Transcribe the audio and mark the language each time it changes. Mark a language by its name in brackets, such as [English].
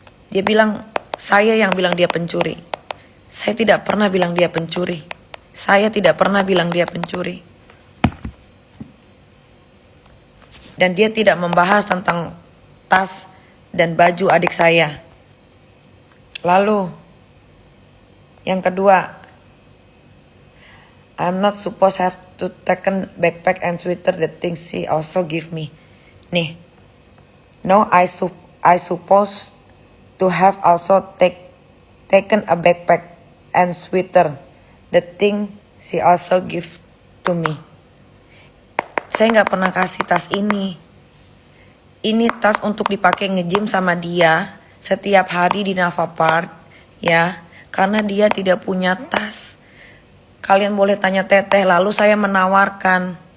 [Indonesian] Dia bilang, saya yang bilang dia pencuri. Saya tidak pernah bilang dia pencuri. Saya tidak pernah bilang dia pencuri. Dan dia tidak membahas tentang tas dan baju adik saya. Lalu, yang kedua, [English] I'm not supposed have to take a backpack and sweater the things she also give me. Nih, no, I supposed to have also taken a backpack and sweater the thing she also give to me. [Indonesian] Saya nggak pernah kasih tas ini. Ini tas untuk dipakai nge-gym sama dia setiap hari di Nava Park, ya. Karena dia tidak punya tas. Kalian boleh tanya Teteh, lalu saya menawarkan,